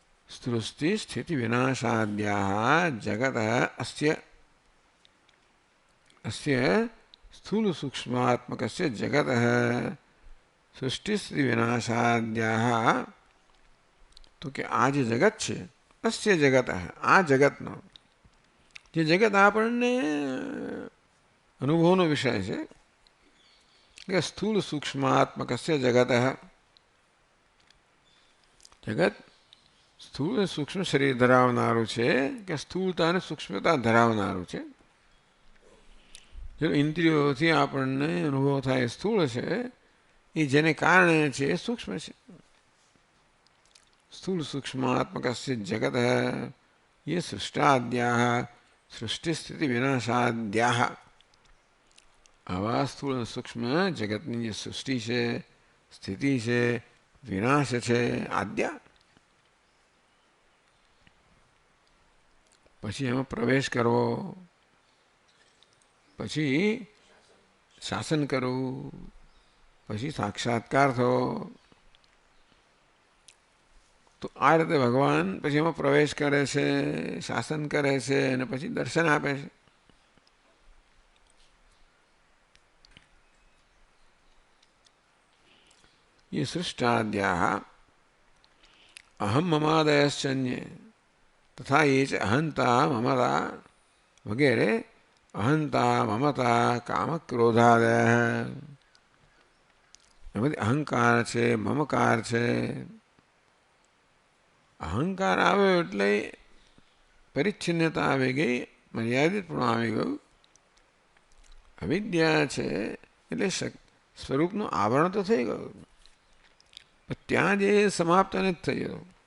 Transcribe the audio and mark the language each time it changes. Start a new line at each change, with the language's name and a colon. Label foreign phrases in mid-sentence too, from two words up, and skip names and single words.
Sanskrit: सृष्टि स्थिति विनाशाद्याः जगतः अस्य अस्य स्थूल सूक्ष्मात्मकस्य जगतः सृष्टि स्थिति विनाशाद्याः
Gujarati: તો કિ આ જે જગત છે
Sanskrit: अस्य जगत
Gujarati: આ જગતનો જે જગત આપણને અનુભવનો વિષય છે કે
Sanskrit: स्थूळ सूक्ष्मात्मकस्य जगत
Gujarati: જગત સ્થૂળ અને સૂક્ષ્મ શરીર ધરાવનારું છે કે સ્થૂળતા અને સૂક્ષ્મતા ધરાવનારું છે. જો ઇન્દ્રિયોથી આપણને અનુભવ થાય સ્થૂળ છે એ જેને કારણે છે એ સૂક્ષ્મ છે.
Sanskrit: स्थूल सूक्ष्मात्मकस्य जगतः ये सृष्टाद्याः सृष्टि स्थिति विनाशाद्याः
Gujarati: આવા સ્થૂલ સૂક્ષ્મ જગતની જે સૃષ્ટિ છે સ્થિતિ છે વિનાશ છે આદ્યા પછી એમાં પ્રવેશ કરવો પછી શાસન કરવું પછી સાક્ષાત્કાર થવો તો આ રીતે ભગવાન પછી એમાં પ્રવેશ કરે છે શાસન કરે છે અને પછી દર્શન આપે છે.
Sanskrit: ये सृष्टाद्याः अहम ममादयश्चन्ये तथा ये च अहंता ममता वगैरह अहंता ममता काम क्रोधादय
Gujarati: એમાંથી અહંકાર છે મમકાર છે. અહંકાર આવ્યો એટલે પરિચ્છિન્નતા આવી ગઈ મર્યાદિત પણ આવી ગયું. અવિદ્યા છે એટલે સ્વરૂપનું આવરણ તો થઈ ગયું ત્યાં જે સમાપ્ત નથી થઈ ગયું.